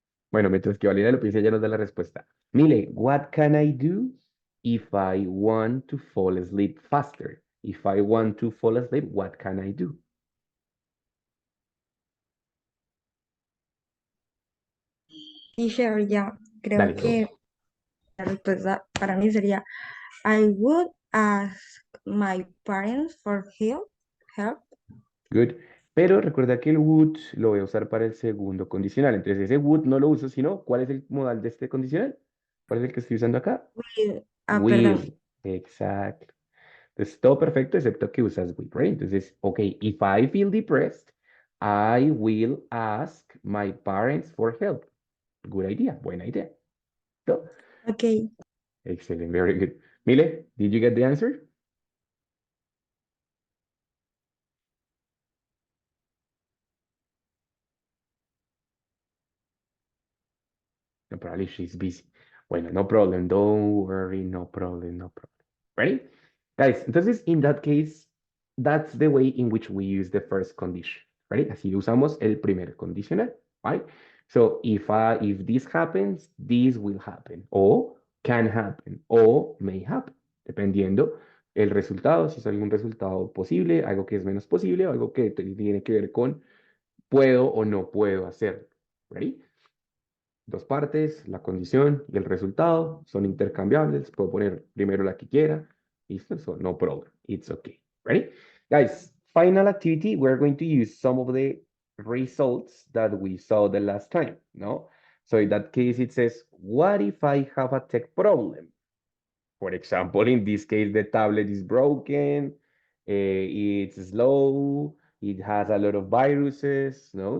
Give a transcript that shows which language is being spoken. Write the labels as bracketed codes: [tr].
[es] Bueno, mientras que Valeria lo piensa, ya nos da la respuesta. [en] Mile, what can I do if I want to fall asleep faster? If I want to fall asleep, what can I do? [es] Teacher, ya creo Dale, [en] go. [es] que la respuesta para mí sería [en] I would ask my parents for help. Good. [es] Pero recuerda que el would lo voy a usar para el segundo condicional. Entonces ese would no lo uso, sino ¿cuál es el modal de este condicional? ¿Cuál es el que estoy usando acá? Perdón. Will. Exacto. Entonces todo perfecto excepto que usas will, right? Entonces, [en] ok, if I feel depressed, I will ask my parents for help. Good idea. [es] Buena idea. [en] So, Ok. excellent. Very good. Mile, did you get the answer? No, probably she's busy. [es] Bueno, [en] no problem. Don't worry. No problem. No problem. Ready? Guys, [es] entonces, [en] in that case, that's the way in which we use the first condition. Ready? [es] Así usamos el primer condicional. [en] Right? So, if this happens, this will happen. O can happen. O may happen. [es] Dependiendo el resultado, si es algún resultado posible, algo que es menos posible, o algo que tiene que ver con puedo o no puedo hacer. Ready? Dos partes, la condición y el resultado son intercambiables. Puedo poner primero la que quiera. Listo, [en] so no problem. It's okay. Ready? Guys, final activity, we're going to use some of the results that we saw the last time, no? So in that case, it says, what if I have a tech problem? For example, in this case, the tablet is broken, it's slow, it has a lot of viruses, no?